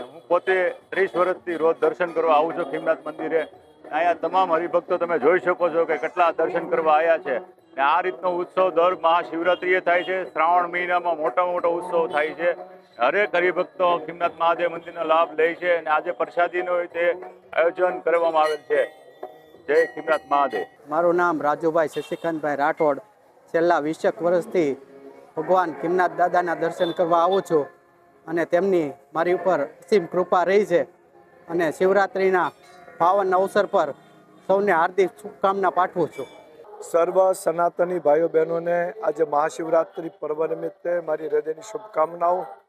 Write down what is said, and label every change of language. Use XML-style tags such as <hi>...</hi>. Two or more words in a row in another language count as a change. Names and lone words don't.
<gu>હું પોતે 30 વર્ષથી રોજ દર્શન કરવા આવું છું ખીમનાથ મંદિરે। અહીંયા તમામ હરિભક્તો તમે જોઈ શકો છો કે કેટલા દર્શન કરવા આવ્યા છે। ને આ રીતનો ઉત્સવ દર મહાશિવરાત્રિએ થાય છે। શ્રાવણ મહિનામાં મોટો ઉત્સવ થાય છે। હરેક હરિભક્તો ખીમનાથ મહાદેવ મંદિરનો લાભ લે છે અને આજે પ્રસાદીનો તે આયોજન કરવામાં આવેલ છે। જય ખીમનાથ મહાદેવ। મારું નામ રાજુભાઈ શશિકાંતભાઈ રાઠોડ। છેલ્લા 20 વર્ષથી ભગવાન ખીમનાથ દાદાના દર્શન કરવા आવું છું અને તેમની મારી ઉપર અસીમ કૃપા રહી છે અને શિવરાત્રિના પાવન અવસર પર સૌને હાર્દિક શુભકામના પાઠવું છું। સર્વ સનાતની ભાઈઓ બહેનોને આજે મહાશિવરાત્રિ પર્વ નિમિત્તે મારી હૃદયની શુભકામનાઓ।</gu>